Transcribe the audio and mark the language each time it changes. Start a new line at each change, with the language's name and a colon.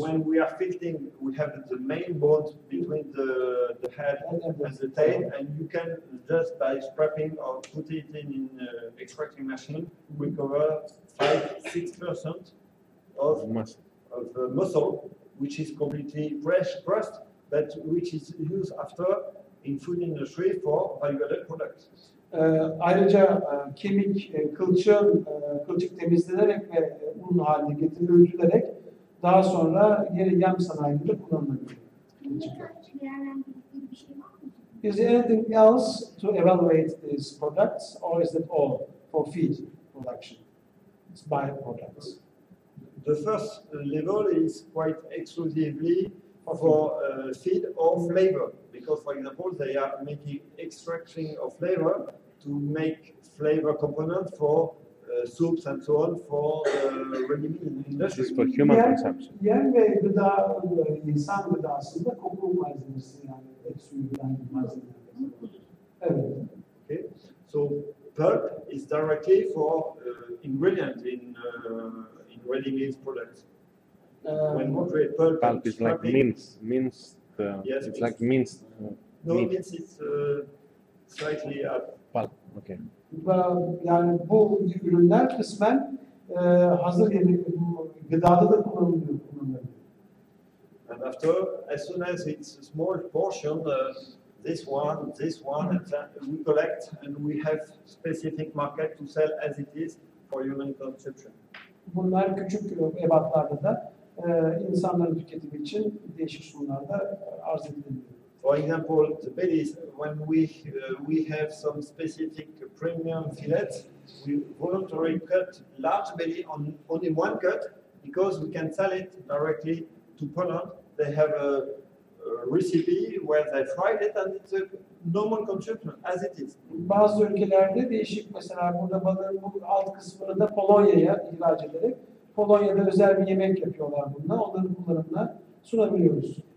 English: When we are feeding, we have the main bones between the head and the tail, and you can just by scrapping or put it in extracting machine, recover 5-6% of muscle, which is completely fresh crust, but which is used after in food industry for value-added products.
Turkish: Ayrıca kemik, kılçık temizlenerek ve un haline öğütülerek daha sonra geri yem sanayinde kullanılabilir. Değerlendirdikleri bir şey var mı?
English: Is there anything else to evaluate these products, or is that all for feed production? It's byproducts. The first level is quite exclusively for feed or flavor, because, for example, they are making extraction of flavor to make flavor components for soups and so on for ready-meal industry. This is for human consumption.
Turkish: Yem ve gıda, insan gıdasında koku malzemesi yani et suyundan malzeme. Evet.
English: Okay, so pulp is directly for ingredient in ready-meal products. When we create pulp, Pulp is like minced. Yes, It's like minced no, meat. means it's slightly up. Pulp. Okay.
Turkish: Yani bu ürünler kısmen hazır yemek gıdada da kullanılıyor.
English: And after, as soon as it's a small portion, this one, and we collect, and we have specific market to sell as it is for human consumption.
Turkish: Bunlar küçük ebatlarda da insanların tüketimi için değişik sunumlarda arz ediliyor.
English: For example, the bellies, when we have some specific premium fillets, we voluntarily cut large belly on only one cut because we can sell it directly to Poland. They have a recipe where they fried it and it's a normal consumption as it is.
Turkish: Bazı ülkelerde değişik, mesela burada balığın bu alt kısmını da Polonya'ya ihraç ederek Polonya'da özel bir yemek yapıyorlar bununla. Onların kullanımına sunabiliyoruz.